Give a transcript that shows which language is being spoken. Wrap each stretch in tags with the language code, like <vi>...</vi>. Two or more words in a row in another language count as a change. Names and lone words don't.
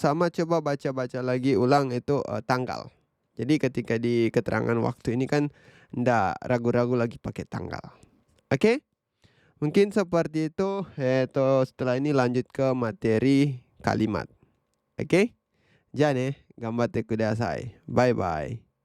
<id>Sama coba baca-baca lagi ulang itu tanggal. Jadi ketika di keterangan waktu ini kan ndak ragu-ragu lagi pakai tanggal. Oke? Mungkin seperti itu. Setelah ini lanjut ke materi kalimat. Oke?</id> <ja>じゃあね、頑張ってください。バイバイ。</ja>